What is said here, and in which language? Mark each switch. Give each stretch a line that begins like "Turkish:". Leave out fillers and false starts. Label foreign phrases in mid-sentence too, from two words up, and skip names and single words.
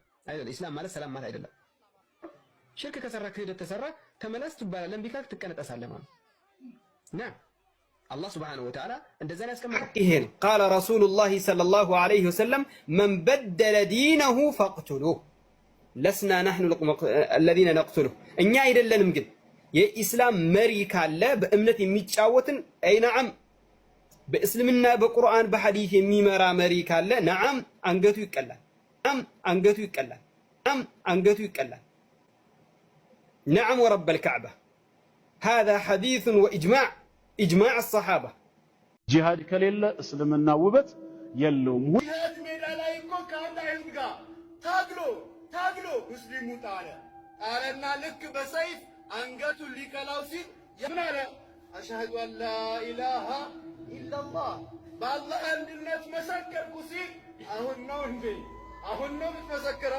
Amharic: አይደለም። ኢስላም ማለት ሰላም ማለት አይደለም። ሽርክ ከሰራ ክህደት ተሰራ ተመለስ ትባላለህ። እምቢ ካልክ ትቀነጠሳለህ ማለት ነው። አላህ
Arabic: سبحانه وتعالى
Amharic: እንደዛ ነው ያስቀመጠው። ይሄን
Arabic: قال رسول الله صلى الله عليه وسلم من بدل دينه فاقتلوه لسنا نحن الذين نقتله
Amharic: እኛ አይደለንም። ግን የኢስላም መሪ ካለ በእምነት የሚጫወትን አይ ነዓም በእስልምና በቁርአን በሐዲስ የሚመራ መሪ ካለ ነዓም አንገቱ ይቀላል። ነዓም አንገቱ ይቀላል። ነዓም አንገቱ ይቀላል። ነዓም
Arabic: ورب الكعبة هذا حديث وإجماع إجماع الصحابة
Amharic: ጂሃድ ከሌለ እስልምና ውበት የለውም። ጂሃድ ሜዳ ላይ እኮ ከአንድ አይሁድ ጋር ታግሎ ሙስሊሙ ጣለና ልክ በሰይፍ አንገቱን ሊቀላው ሲል ምን አለ?
Arabic: أشهد أن لا إله إلا الله
Amharic: በአላህ አንድነት መሰከርኩ ሲል አሁን ነው የምትመሰክረው?